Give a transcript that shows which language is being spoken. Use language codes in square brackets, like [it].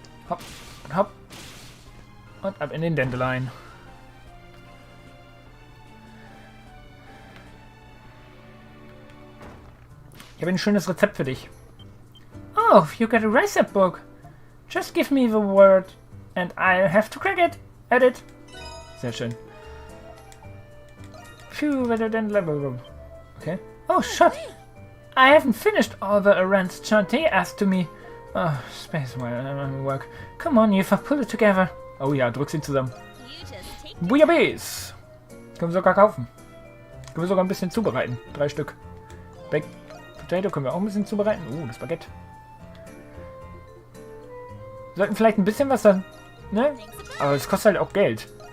[de] Hopp und hopp. Und ab in den Dandelion. habe ein schönes Rezept für dich. [en] Oh, you got a recipe book. Just give me the word and I'll have to crack it. [de] Edit. Sehr schön. [en] Phew, better than level. Okay. Oh, shit. I haven't finished all the errands Chante asked to me. Oh, space while work. Come on, Eva, pull it together. [de] Oh ja, drück sie zusammen. Bouillabaisse. Können wir sogar kaufen. Können wir sogar ein bisschen zubereiten. 3 Stück. Baked Potato können wir auch ein bisschen zubereiten. Das Baguette. Wir sollten vielleicht ein bisschen was dann, ne? Aber es kostet halt auch Geld.